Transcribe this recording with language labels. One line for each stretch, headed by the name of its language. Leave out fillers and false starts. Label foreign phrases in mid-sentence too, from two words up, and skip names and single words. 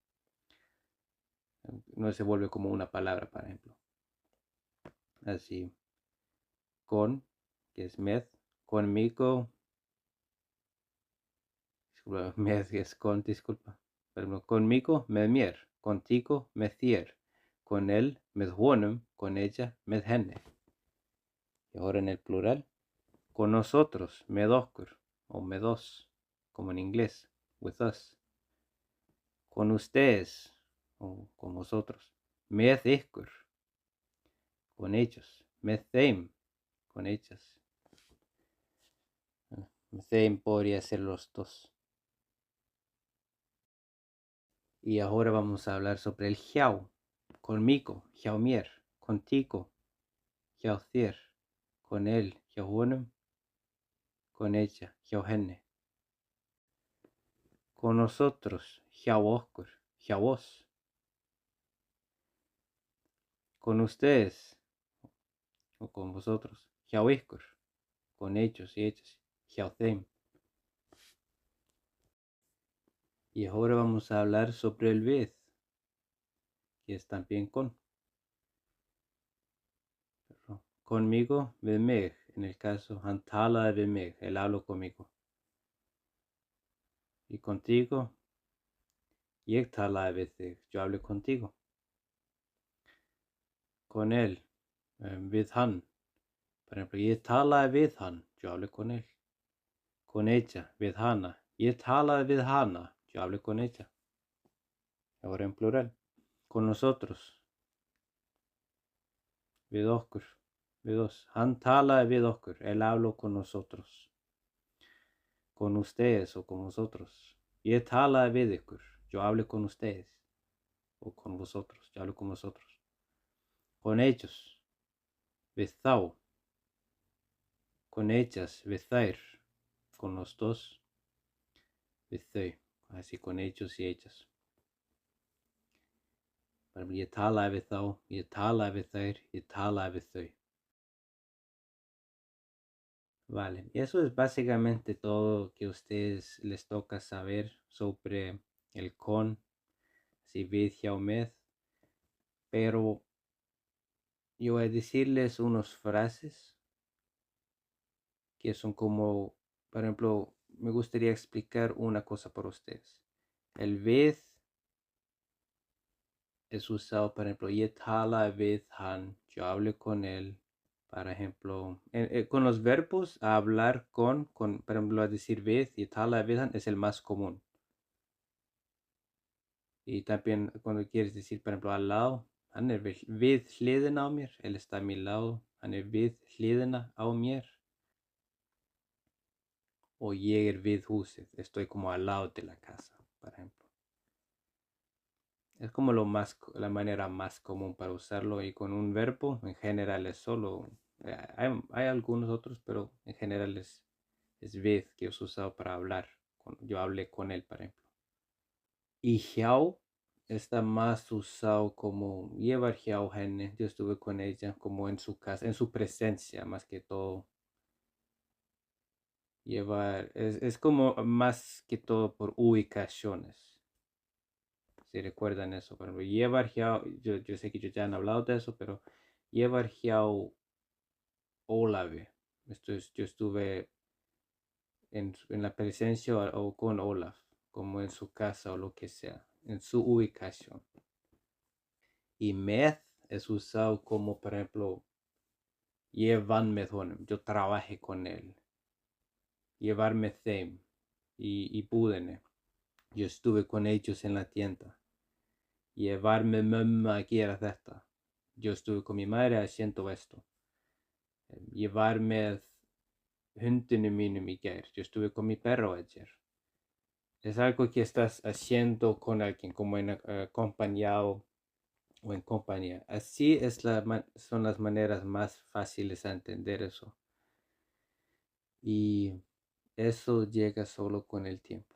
Spanish: No se vuelve como una palabra, por ejemplo. Así. Con, que es med, conmigo. Disculpa, med es con, disculpa. Pero conmigo,
Icelandic: med mér.
Spanish: Contigo,
Icelandic: með þér.
Spanish: Con él,
Icelandic: með honum.
Spanish: Con ella,
Icelandic: með henni.
Spanish: Y ahora en el plural. Con nosotros,
Icelandic: með okkur. O með oss,
Spanish: como en inglés.
English: With us.
Spanish: Con ustedes. O con vosotros.
Icelandic: Með ykkur.
Spanish: Con ellos.
Icelandic: Með þeim.
Spanish: Con ellas.
Icelandic: Með þeim
Spanish: podría ser los dos. Y ahora vamos a hablar sobre el hjá. Conmigo,
Icelandic: hjá mér. Contigo, hjá þér.
Spanish: Con él,
Icelandic: hjá honum.
Spanish: Con ella,
Icelandic: hjá henni.
Spanish: Con nosotros,
Icelandic: hjá okkur, hjá oss.
Spanish: con ustedes o con vosotros.
Icelandic: Hjá ykkur,
Spanish: con ellos y ellas.
Icelandic: Hjá þeim.
Spanish: Y ahora vamos a hablar sobre el við, que es también con. Conmigo,
Icelandic: við mig.
Spanish: En el caso,
Icelandic: hann talaði við mig,
Spanish: él habló conmigo. Y contigo,
Icelandic: ég talaði við þig,
Spanish: yo hablé contigo. Con él,
Icelandic: við hann.
Spanish: Por ejemplo,
Icelandic: ég talaði við hann,
Spanish: yo hablé con él. Con ella,
Icelandic: við hana. Ég talaði við hana,
Spanish: yo hablé con ella. Ahora en plural. Con nosotros.
Icelandic: Við okkur. Við oss. Hann talaði við okkur,
Spanish: él habló con nosotros. Con ustedes o con vosotros.
Icelandic: Ég talaði við ykkur,
Spanish: yo hablé con ustedes. O con vosotros, yo hablo con vosotros. Con ellos,
Icelandic: við þá.
Spanish: Con ellas,
Icelandic: við þær.
Spanish: Con los dos,
Icelandic: við þau.
Spanish: Así con ellos y ellas.
Icelandic: Ég talaði við þá, ég talaði við þær, ég talaði við þau.
Spanish: Vale, y eso es básicamente todo que a ustedes les toca saber sobre el con, si
Icelandic: við hjá með.
Spanish: Pero yo voy a decirles unas frases que son como, por ejemplo, me gustaría explicar una cosa para ustedes. El við es usado, por ejemplo,
Icelandic: ég talaði við hann,
Spanish: yo hablé con él. Por ejemplo, con los verbos, a hablar con, por ejemplo, a decir við,
Icelandic: ég talaði við hann,
Spanish: es el más común. Y también cuando quieres decir, por ejemplo, al lado,
Icelandic: hann við hliðina á mér,
Spanish: él está a mi lado,
Icelandic: hann við hliðina á mér. O ég við húsið,
Spanish: estoy como al lado de la casa, por ejemplo. Es como la manera más común para usarlo, y con un verbo en general es solo, hay algunos otros, pero en general es við que es usado para hablar. Yo hablé con él, por ejemplo. Y hjá está más usado como llevar
Icelandic: hjá henni,
Spanish: yo estuve con ella, como en su casa, en su presencia más que todo. Llevar, es como más que todo por ubicaciones. Si recuerdan eso, por ejemplo, llevar hjá, yo sé que yo ya han hablado de eso, pero llevar hjá Olavi. Yo estuve en la presencia o con Olaf, como en su casa o lo que sea, en su ubicación. Y með es usado como, por ejemplo,
Icelandic: ég vann með honum,
Spanish: yo trabajé con él.
Icelandic: Ég var með þeim y búðinni.
Spanish: Yo estuve con ellos en la tienda.
Icelandic: Ég var með mömmu að gera þetta.
Spanish: Yo estuve con mi madre haciendo esto.
Icelandic: Ég var með hundinu mínum í gær.
Spanish: Yo estuve con mi perro ayer. Es algo que estás haciendo con alguien, como en acompañado o en compañía. Así son las maneras más fáciles a entender eso. Y eso llega solo con el tiempo.